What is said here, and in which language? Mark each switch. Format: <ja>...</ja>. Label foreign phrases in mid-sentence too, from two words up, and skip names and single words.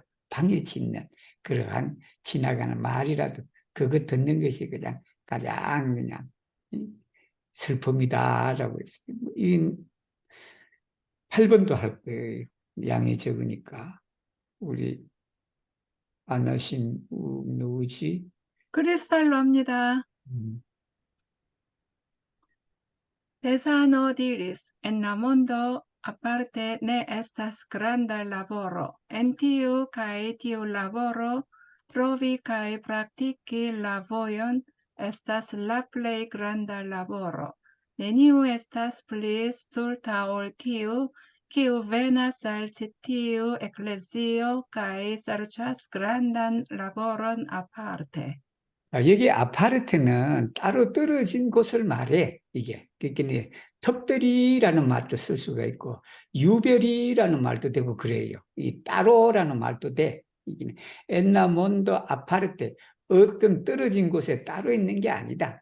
<ko>방해 짓는 그러한 지나가는 말이라도 그거 듣는 것이 그냥 가장 그냥 슬픔이다라고 했습니다. 이 8번도 할 거예요. 양이 적으니까. 우리 안나신 누구지? 크리스탈로 합니다.</ko> <eo>Tesano diris, en la mondo aparte ne estas granda laboro. En tiu kai tiu laboro trovi kai praktiki la vojon estas la plej granda laboro. Neniu estas pli stulta ol tiu, kiu venas al ĉi tiu eklezio kaj serĉas grandan laboron aparte.</eo> <ko>여기 아파르트는 따로 떨어진 곳을 말해. 이게 그러니까 특별히라는 말도 쓸 수가 있고 유별이라는 말도 되고 그래요. 이 따로라는 말도 돼.</ko> <eo>en la mondo aparte</eo> <ko>어떤 떨어진 곳에 따로 있는 게 아니다.</ko>